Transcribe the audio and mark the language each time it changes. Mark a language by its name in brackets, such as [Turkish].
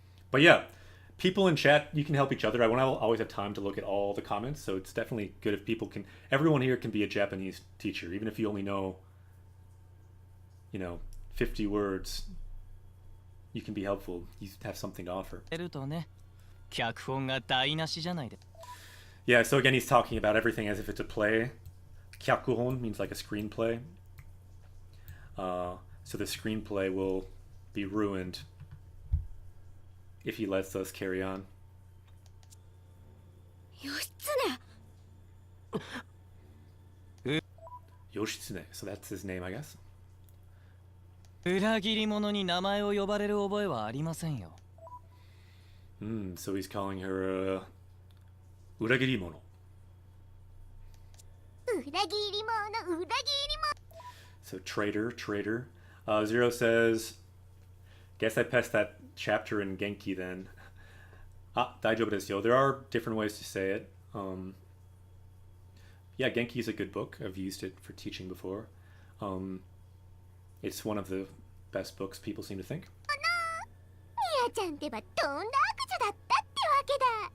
[English] But yeah, people in chat, you can help each other. I won't always have time to look at all the comments, so it's definitely good if people can... Everyone here can be a Japanese teacher, even if you only know, 50 words. You can be helpful. You have something to offer. [Japanese] てるとね、脚本が台無しじゃないで。 [English] Yeah, so again, he's talking about everything as if it's a play. Kyakuhon means like a screenplay. So the screenplay will be ruined if he lets us carry on. [Japanese] 義経 [English] Yoshitsune, so that's his name, I guess. [Japanese] 裏切り者に名前を呼ばれる覚えはありませんよ。 [English] So he's calling her Uragirimono. [Japanese] 裏切り者裏切り者 [English] So traitor. Zero says, guess I passed that chapter in Genki then. Ah, daijoubu desu yo. There are different ways to say it. Yeah, Genki is a good book. I've used it for teaching before. It's one of the best books, people seem to think. [Japanese] ミヤちゃんってばとんだ悪女だったってわけだ